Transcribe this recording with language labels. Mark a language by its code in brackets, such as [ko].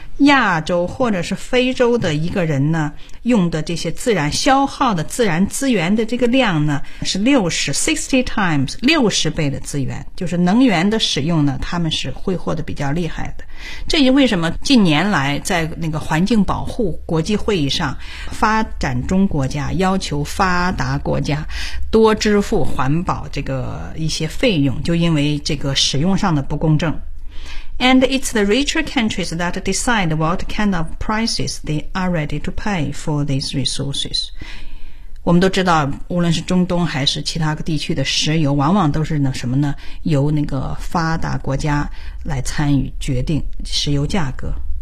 [zh] 亚洲或者是非洲的一个人呢，用的这些自然消耗的自然资源的这个量呢，是60 times 60倍的资源，就是能源的使用呢，他们是挥霍的比较厉害的。这也为什么近年来在那个环境保护国际会议上，发展中国家要求发达国家多支付环保这个一些费用，就因为这个使用上的不公正。 [en] And it's the richer countries that decide what kind of prices they are ready to pay for these resources. [zh] 我们都知道，无论是中东还是其他地区的石油，往往都是那什么呢？由那个发达国家来参与决定石油价格。